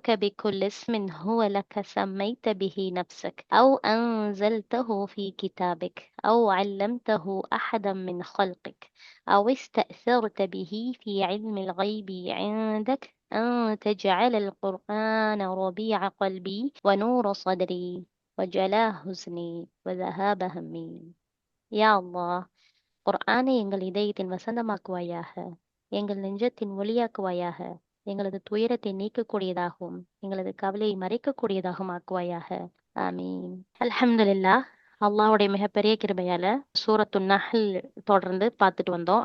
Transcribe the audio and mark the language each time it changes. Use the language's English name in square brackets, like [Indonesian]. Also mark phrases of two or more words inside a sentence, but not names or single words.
[Arabic] بكل اسم هو لك سميت به نفسك أو أنزلته في كتابك أو علمته أحدا من خلقك أو استأثرت به في علم الغيب عندك أن تجعل القرآن ربيع قلبي ونور صدري وجلاء حزني وذهاب همي يا الله, [Tamil] குர்ஆனை எங்கள் இதயத்தின் வசந்தமாக்குவாயாக, எங்கள் நெஞ்சத்தின் ஒளியாக்குவாயாக, எங்களது துயரத்தை நீக்கக்கூடியதாகவும் எங்களது கவலையை மறைக்கக்கூடியதாகவும் ஆக்குவாயாக. [Arabic] آمين. الحمد لله. [Tamil] அல்லாஹ்வுடைய மிகப்பெரிய கிருபையால [Arabic] سورة النحل [Tamil] தொடர்ந்து பார்த்துட்டு வந்தோம்.